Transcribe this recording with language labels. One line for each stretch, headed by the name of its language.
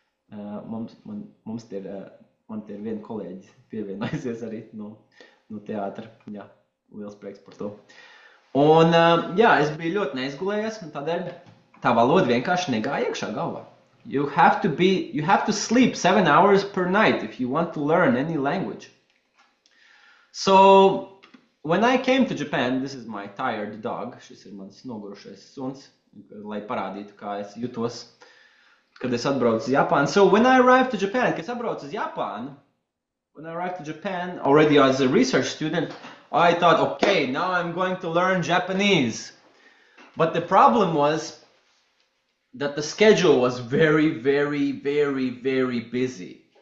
Latvian: Man te ir viena kolēģi pievienojusies arī no teātra. Jā, liels prieks par to. Un jā, es biju ļoti neizgulējies, un tādēļ tā valoda vienkārši negāja iekšā galvā.
English: You have to sleep 7 hours per night if you want to learn any language. So when I came to Japan, this is my tired dog.
Latvian: Šis ir mans nogurušais suns, lai parādītu, kā es jutos, kad es atbraucu uz Japānu.
English: So when I arrived to Japan,
Latvian: kad es atbraucu uz Japānu,
English: already as a research student, I thought, okay, now I'm going to learn Japanese. But the problem was that the schedule was very, very, very, very busy.